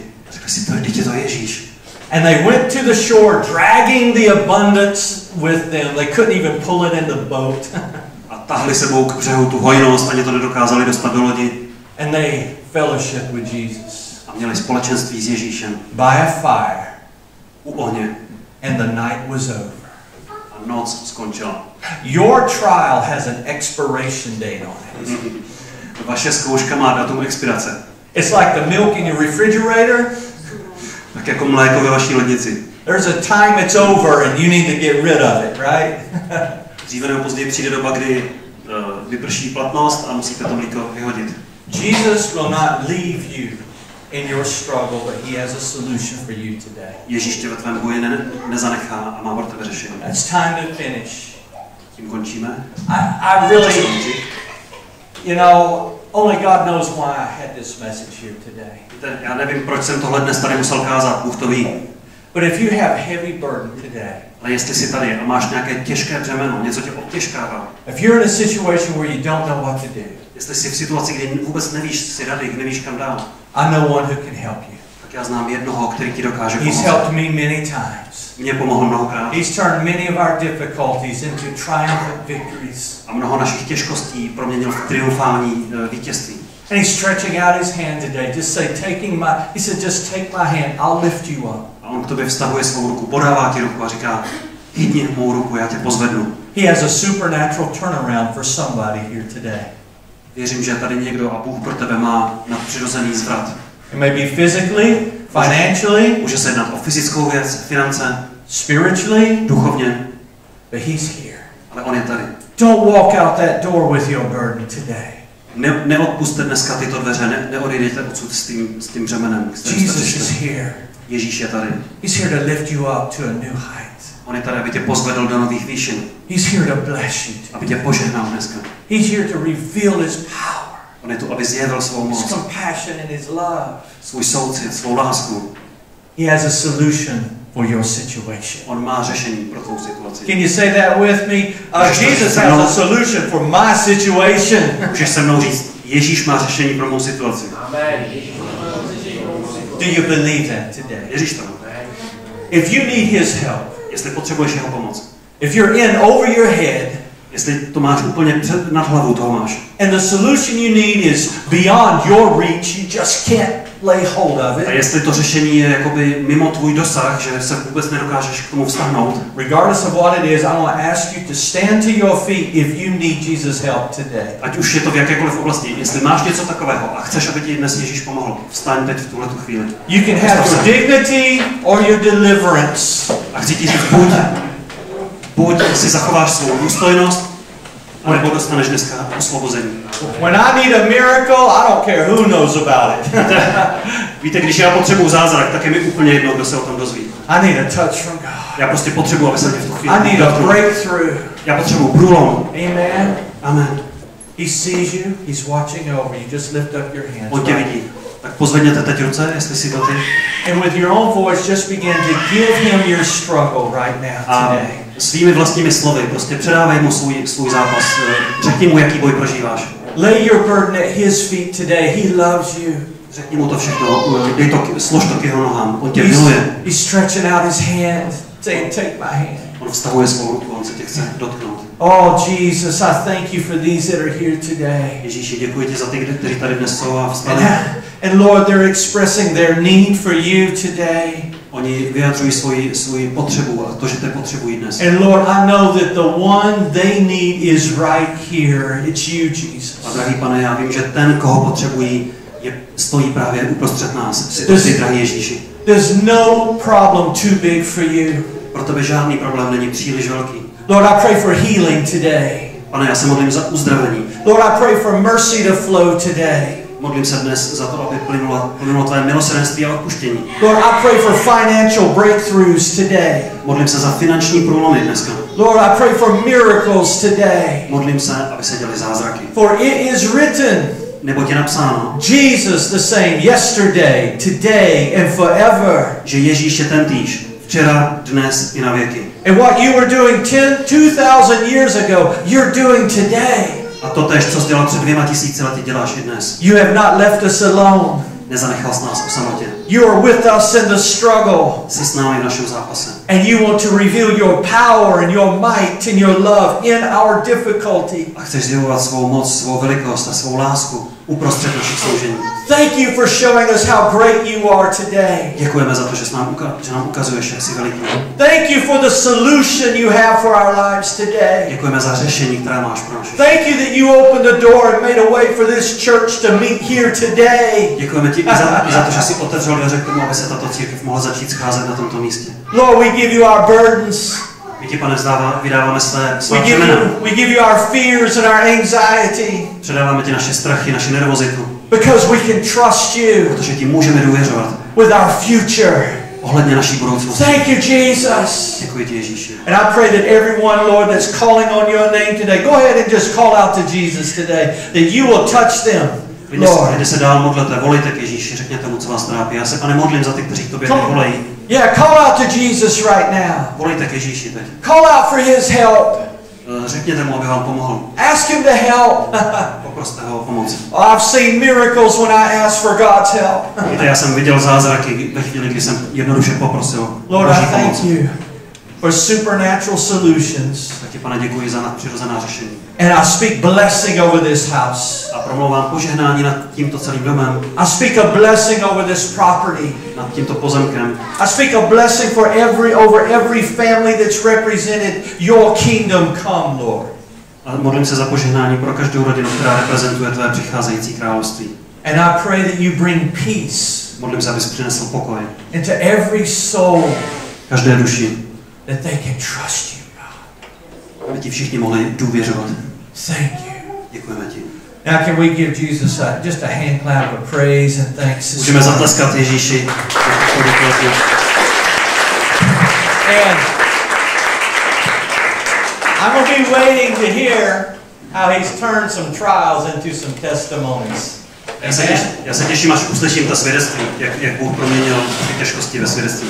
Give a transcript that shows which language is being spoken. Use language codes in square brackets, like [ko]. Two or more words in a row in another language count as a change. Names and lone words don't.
[cs] Řekli si, teď je to Ježíš. [en] And they went to the shore, dragging the abundance with them. They couldn't even pull it in the boat. [cs] A tahli sebou k břehu tu hojnost, ani to nedokázali dostat do lodi. [en] And they fellowship with Jesus. [cs] A měli společenství s Ježíšem. [en] By a fire. [cs] U ohně. [en] And the night was over. [cs] A noc skončila. [en] Your trial has an expiration date on it. [cs] Vaše zkouška má datum expirace. [en] It's like the milk in your refrigerator. [cs] Tak jako mléko ve vaší lednici. [en] There's a time it's over and you need to get rid of it, right? [cs] Dříve nebo později přijde doba, kdy vyprší platnost a musíte to mléko vyhodit. [en] Jesus will not leave you in your struggle, but he has a solution for you today. [cs] Ježíš tě ve tvém boji nezanechá a má pro tebe řešení. [en] It's time to finish. [cs] Tím končíme. [en] I really, you know, only God knows why I had this message here today. [cs] Víte, já nevím, proč jsem tohle dnes tady musel kázat, Bůh to ví. [en] But if you have heavy burden today, [cs] Ale jestli jsi tady a máš nějaké těžké břemeno, něco tě obtěžkává, [en] if you're in a situation where you don't know what to do, [cs] jestli jsi v situaci, kdy vůbec nevíš si rady, nevíš kam dál, [en] I know one who can help you. [cs] tak já znám jednoho, který ti dokáže [en] He's [cs] pomoct. [en] helped me many times. [cs] Mě pomohl mnohokrát. [en] He's turned many of our difficulties into triumphant victories. [cs] A mnoho našich těžkostí proměnil v triumfální vítězství. [en] And he's stretching out his hand today, just say, he said, just take my hand, I'll lift you up. [cs] A on k tobě vztahuje svou ruku, podává ti ruku a říká, hýdni mou ruku, já tě pozvednu. [en] He has a supernatural turnaround for somebody here today. [cs] Věřím, že je tady někdo a Bůh pro tebe má nadpřirozený zvrat. [en] It may be physically, financially, [cs] Může se jednat o fyzickou věc, finance, [en] spiritually, [cs] duchovně, [en] but he's here. [cs] ale on je tady. [en] Don't walk out that door with your burden today. [cs] Neodpusťte dneska tyto dveře, neodejdete odsud s tím břemenem. [en] Jesus is here. [cs] Ježíš je tady. [en] He's here to lift you up to a new height. [cs] On je tady, aby tě pozvedl do nových výšin. [en] He's here to bless you. [cs] Aby tě požehnal dneska. [en] He's here to reveal his power, [cs] On je tu, aby zjevil svou [en] his [cs] moc, [en] compassion and his love. [cs] svůj soucit, svou lásku. [en] He has a solution for your situation. [cs] On má řešení pro tvou situaci. [en] Can you say that with me? Jesus has a solution for my situation. [cs] Můžeš se mnou říct, Ježíš má řešení pro mou situaci. [en] Do you believe that today? [cs] Věříš to? [en] if you need his help, [cs] jestli potřebuješ jeho pomoc, [en] if you're in over your head, [cs] jestli to máš úplně nad hlavou, toho máš. [en] and the solution you need is beyond your reach, you just can't lay hold of [cs] A [en] it. [cs] jestli to řešení je jakoby mimo tvůj dosah, že se vůbec nedokážeš k tomu vztahnout, [en] Regardless of what it is, I want to ask you to stand to your feet if you need Jesus' help today. [cs] ať už je to v jakékoliv oblasti, jestli máš něco takového a chceš, aby ti dnes Ježíš pomohl, vstaň teď v tuhletu chvíli. [en] You can have your dignity or your deliverance. [cs] A chci ti říct, buď si zachováš svou důstojnost, anebo dostaneš dneska osvobození. [en] When I need a miracle, I don't care who knows about it. [cs] Víte, když já potřebuju zázrak, tak je mi úplně jedno, kdo se o tom dozví. [en] I need a touch from God. [cs] Já prostě potřebuju, aby se mě v tu chvíli [en] I need a breakthrough. [cs] Já potřebuju průlom. [en] Amen. [cs] Amen. [en] He sees you. He's watching over you. Just lift up your hands. [cs] On tě vidí. Tak pozvedněte teď ruce, jestli si to ty. [en] And with your own voice, just begin to give him your struggle right now today. [cs] Svými vlastními slovy, prostě předávej mu svůj zápas. Řekni mu, jaký boj prožíváš. [en] Lay your burden at his feet today. He loves you. [cs] Řekni mu to všechno, slož to k jeho nohám. On tě miluje. [en] He's stretching out his hand, saying, take my hand. [cs] On vztahuje svou ruku, on se tě chce dotknout. [en] Oh, Jesus, I thank you for these that are here today. [cs] Ježíši, děkuji ti za ty, kteří tady dnes jsou a vstali. [en] And Lord, they're expressing their need for you today. [cs] Oni vyjadřují svoji potřebu a to, že te potřebují dnes. [en] And Lord, I know that the one they need is right here. It's you, Jesus. [cs] A drahý Pane, já vím, že ten, koho potřebují, stojí právě uprostřed nás. Jsi drahý Ježíši. [en] There's no problem too big for you. [cs] Pro tebe žádný problém není příliš velký. [en] Lord, I pray for healing today. [cs] Pane, já se modlím za uzdravení. [en] Lord, I pray for mercy to flow today. [cs] Modlím se dnes za to, aby plynulo tvé milosrdenství a odpuštění. [en] Lord, I pray for financial breakthroughs today. [cs] Modlím se za finanční průlomy dneska. [en] Lord, I pray for miracles today. [cs] Modlím se, aby se děly zázraky. [en] For it is written, [cs] Neboť je napsáno, [en] Jesus the same yesterday, today and forever. [cs] že Ježíš je tentýž, včera, dnes i na věky. [en] And what you were doing 2,000 years ago, you're doing today. [cs] A to též, co jsi dělal před 2000 lety, děláš i dnes. [en] You have not left us alone. [cs] Nezanechal jsi nás o samotě. [en] You are with us in the struggle. [cs] Jsi s námi v našem zápase. [en] And you want to reveal your power and your might and your love in our difficulty. [cs] A chceš zjevovat svou moc, svou velikost a svou lásku uprostřed našich soužení. [en] Thank you for showing us how great you are today. [cs] Děkujeme za to, že nám ukazuješ, jak jsi veliký. [en] Thank you for the solution you have for our lives today. [cs] Děkujeme za řešení, které máš pro naše. [en] Thank you that you opened the door and made a way for this church to meet here today. [cs] Děkujeme ti i za to, že jsi otevřel dveře k tomu, aby se tato církev mohla začít scházet na tomto místě. [en] Lord, we give you our burdens. [cs] My ti, Pane, vydáváme své břemena. [en] We give you our fears and our anxiety. [cs] Předáváme ti naše strachy, naši nervozitu. [en] Because we can trust you [cs] Protože ti můžeme důvěřovat. [en] with our future. [cs] Ohledně naší budoucnosti. [en] Thank you, Jesus. [cs] Děkuji ti, Ježíši. [en] And I pray that everyone, Lord, that's calling on your name today, go ahead and just call out to Jesus today, that you will touch them, Lord. [cs] Když se dál modlete, volejte k Ježíši, řekněte mu, co vás trápí. Já se, Pane, modlím za ty, kteří k tobě volají. [en] Yeah, call out to Jesus right now. [cs] Volejte k Ježíši teď. [en] Call out for his help. [cs] Řekněte mu, aby vám pomohl. [en] Ask him to help. [cs] Poproste ho o pomoc. [en] I've seen miracles when I ask for God's help. [cs] Víte, já jsem viděl zázraky ve chvíli, kdy jsem jednoduše poprosil [en] Lord, [cs] Boží [en] I [cs] pomoc. [en] thank you for supernatural solutions. [cs] Tak ti, Pane, děkuji za nadpřirozená řešení. [en] And I speak blessing over this house. [cs] A promlouvám požehnání nad tímto celým domem, [en] I speak a blessing over this property. [cs] nad tímto pozemkem. [en] I speak a blessing for over every family that's represented. Your kingdom come, Lord. [cs] A modlím se za požehnání pro každou rodinu, která reprezentuje tvé přicházející království. [en] And I pray that you bring peace [cs] Modlím se, abys přinesl pokoj [en] into every soul, [cs] každé duši, [en] that they can trust you, God. [cs] aby ti všichni mohli důvěřovat. [en] Thank you. [cs] Děkujeme ti. [en] Now can we give Jesus just a hand clap of praise and thanks? [cs] Můžeme zatleskat Ježíši. [en] And I'm going to be waiting to hear how he's turned some trials into some testimonies. [cs] Já se těším, až uslyším ta svědectví, jak Bůh proměnil ty těžkosti ve svědectví.